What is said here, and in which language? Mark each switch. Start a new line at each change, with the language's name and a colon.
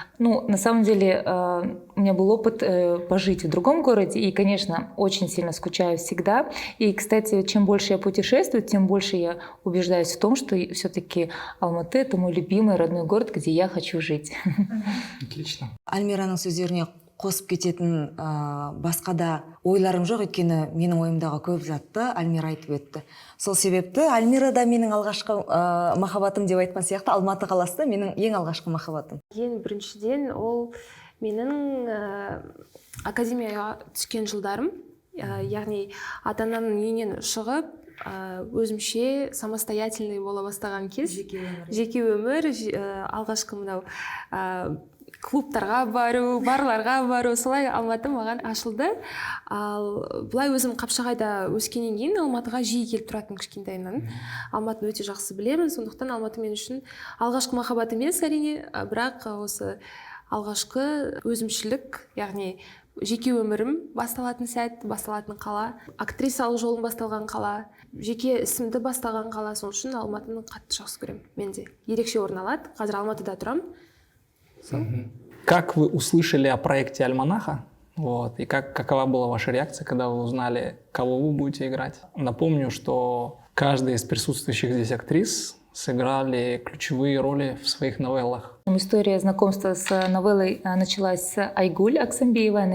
Russian: На самом деле, у меня был опыт пожить в другом городе, и, конечно, очень сильно скучаю всегда. И, кстати, чем больше я путешествую, тем больше я убеждаюсь в том, что все-таки Алматы — это мой любимый родной город, где я хочу жить. Отлично.
Kazakh: Альмираның сөздеріне қосып кететін басқа да ойларым жоқ, өйткені менің ойымдағы көп затты Альмира айтып өтті. Сол себепті Альмира да менің алғашқы махаббатым деп айтқан сияқты, Алматы қаласы да менің ең алғашқы махаббатым. Ең біріншіден ол менің академияға түскен жылдарым. Яғни ата-ананың үйінен шығып, өзімше
Russian: самостоятельный
Kazakh: бола бастаған кез. Жеке өмір, алғашқы мынау клубтарға бару, барларға бару, солай Алматы маған ашылды. Ал былай өзім Қапшағайда өскеннен кейін Алматыға жиі келіп тұратын кішкентайымнан. Алматыны өте жақсы білемін, сондықтан Алматы мен үшін алғашқы махаббат емес әрине, бірақ осы алғашқы өзімшілік, яғни жеке өмірім басталатын сәт, басталатын қала, актрисалық жолым басталған қала, жеке ісімді басталған қала, сол үшін Алматыны қатты жақсы көремін. Менде ерекше орын алады. Қазір Алматыда тұрамын.
Russian: Как вы услышали о проекте «Альманаха»? И какова была ваша реакция, когда вы узнали, кого вы будете играть? Напомню, что каждая из присутствующих здесь актрис сыграли ключевые роли в своих новеллах. История знакомства с новеллой началась с Айгуль Аксамбиевой.